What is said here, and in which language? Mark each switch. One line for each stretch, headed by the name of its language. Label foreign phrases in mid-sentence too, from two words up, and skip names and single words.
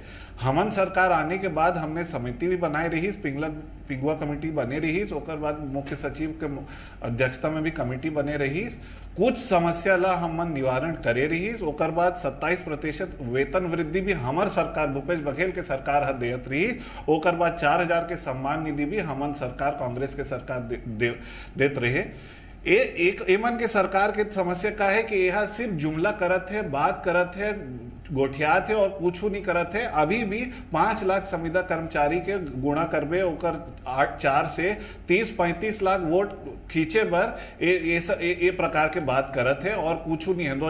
Chhattisgarhi: हमन सरकार आने के बाद हमने समिति भी बनाई रही, पिंगुआ कमेटी बने रही, ओकर बाद मुख्य सचिव के अध्यक्षता में भी कमेटी बने रही, कुछ समस्या ला हमन निवारण करे रही। ओकर बाद 27% वेतन वृद्धि भी हमार सरकार भूपेश बघेल के सरकार देत रही। ओकर बाद 4000 के सम्मान निधि भी हमन सरकार कांग्रेस के सरकार देत रहे। एक एमन के सरकार के समस्या का है कि यह सिर्फ जुमला करत है, बात करत है, गोठियात है और कुछ नहीं करत है। अभी भी 5 लाख संविदा कर्मचारी के गुणा करबे ओकर 4 से 30-35 लाख वोट खींचे बर ये प्रकार के बात करत है और कुछ नहीं है।